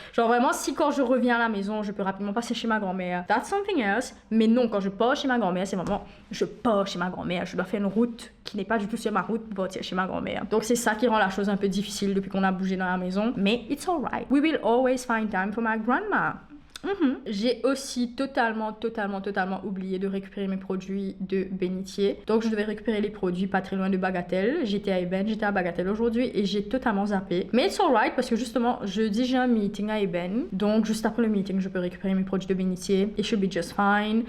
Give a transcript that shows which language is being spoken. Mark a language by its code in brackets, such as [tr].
[fr] Genre, vraiment, si quand je reviens à la maison, je peux rapidement passer chez ma grand-mère, [en] that's something else. [fr] Mais non, quand je pars chez ma grand-mère, c'est vraiment, je pars chez ma grand-mère. Je dois faire une route qui n'est pas du tout sur ma route pour partir chez ma grand-mère. Donc, c'est ça qui rend la chose un peu difficile depuis qu'on a bougé dans la maison. [en] Mais it's alright. We will always find time for my grandma. [fr] J'ai aussi totalement oublié de récupérer mes produits de bénitier. Donc je devais récupérer les produits pas très loin de Bagatelle. J'étais à Bagatelle aujourd'hui et j'ai totalement zappé. Mais [en] it's alright [fr] parce que justement jeudi j'ai un meeting à Eben. Donc juste après le meeting je peux récupérer mes produits de bénitier et [en] should be just fine.